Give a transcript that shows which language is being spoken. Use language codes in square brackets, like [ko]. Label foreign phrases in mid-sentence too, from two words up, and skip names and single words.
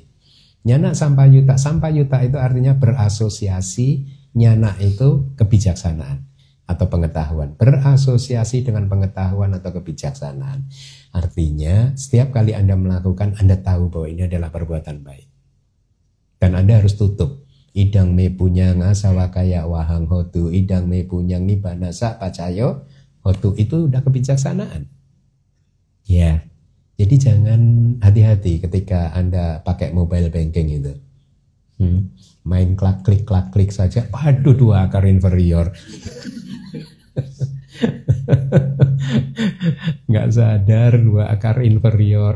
[pi] Nyana sampayuta [id] itu artinya berasosiasi. Nyana itu kebijaksanaan atau pengetahuan. Berasosiasi dengan pengetahuan atau kebijaksanaan. Artinya setiap kali Anda melakukan, Anda tahu bahwa ini adalah perbuatan baik. Dan Anda harus tutup. [pi] Idang me punyang asawakaya wahang hotu, idang me punyang nibanasa pacayo hotu, [id] itu udah kebijaksanaan. Ya, jadi jangan, hati-hati ketika Anda pakai [en] mobile banking [id] itu. Main klik saja, waduh 2 akar inferior. Nggak sadar 2 akar inferior.